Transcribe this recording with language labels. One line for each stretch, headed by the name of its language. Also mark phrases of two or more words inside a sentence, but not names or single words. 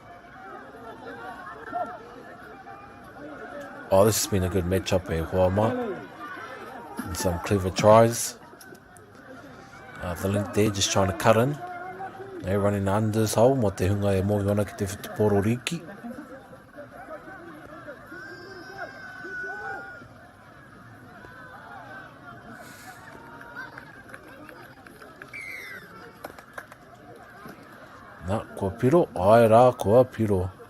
English: Oh, this has been a good matchup here, Hoama. And some clever tries. The link there, just trying to cut in. They're running unders hole,
Māori: mo te hunga e moiona ki te whituporo riki. Nā, kua piro, ai rā, kua piro.